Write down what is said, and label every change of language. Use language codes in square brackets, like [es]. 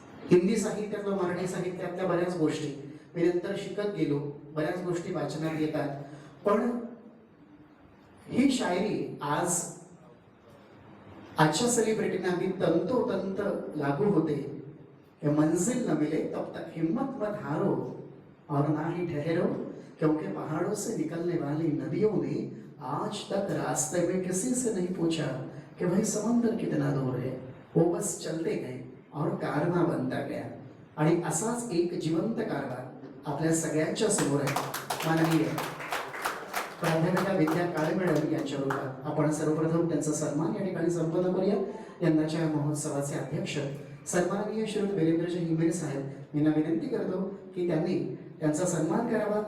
[mr] हिंदी साहित्यातलं, मराठी साहित्यातल्या बऱ्याच गोष्टी मी नंतर शिकत गेलो, बऱ्याच गोष्टी वाचनात येतात, पण ही शायरी आजच्या सेलिब्रिटींना अगदी तंतोतंत लागू होते। [hi] मंजिल न मिले तब तक हिम्मत मत हारो और ना ही ठहरो, क्योंकि पहाड़ों से निकलने वाली नदियों ने आज तक रास्ते में किसी से नहीं पूछा कि भाई समंदर कितना दूर है, वो बस चलते गए और कारवा बनता गया। [mr] आणि असाच एक जिवंत कारभार आपल्या सगळ्यांच्या समोर आहे। माननीय प्राध्यापिका विद्या काळे मॅडम यांच्या रूपात आपण सर्वप्रथम त्यांचा सन्मान या ठिकाणी संपन्न करूया। यंदाच्या महोत्सवाचे अध्यक्ष सन्माननीय श्री वीरेंद्रजी हिंगरे साहेब यांना विनंती करतो की त्यांनी त्यांचा सन्मान करावा।